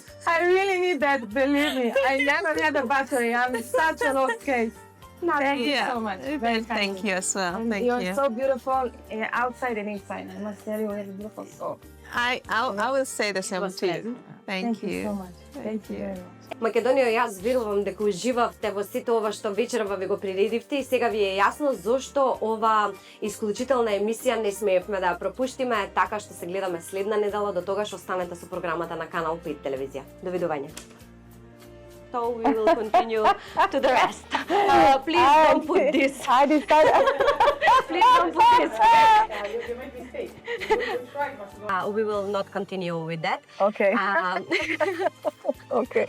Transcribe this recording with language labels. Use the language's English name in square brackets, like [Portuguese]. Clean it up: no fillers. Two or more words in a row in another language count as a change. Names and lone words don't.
[English] I really need that, believe me. I never had a battery. I'm such a lost case. Thank you so much. Very Thank kind. you as well. And Thank you're you. so beautiful outside and inside. I must tell you, you have a beautiful soul. I will say the same to you. Thank you. so much. Thank you very much. [Macedonian] Македонија, јас верувам дека уживавте во сите ова што вечерва ви го приредивте и сега ви е јасно зошто ова исклучителна емисија не смеевме да ја пропуштиме, така што се гледаме следна недела. До тогаш останете со програмата на Канал 5 телевизија. Довидување. [English] So we will continue to the rest. Please don't put this. I decided. Please don't put this. We will not continue with that. Okay. Okay.